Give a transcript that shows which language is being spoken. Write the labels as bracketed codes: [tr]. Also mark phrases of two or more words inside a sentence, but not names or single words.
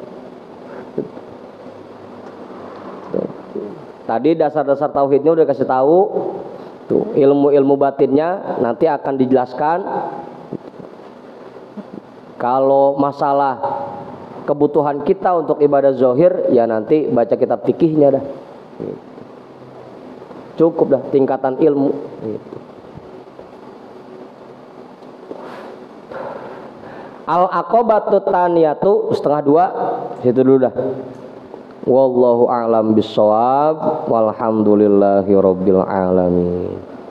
[id] Tadi dasar-dasar tauhidnya udah kasih tahu, tuh ilmu-ilmu batinnya nanti akan dijelaskan. Kalau masalah kebutuhan kita untuk ibadah zahir, ya nanti baca kitab fikihnya dah. Cukup dah tingkatan ilmu. [ar] العقبة الثانية [id] setengah dua, situ dulu dah. [ar] والله أعلم بالصواب والحمد لله رب العالمين.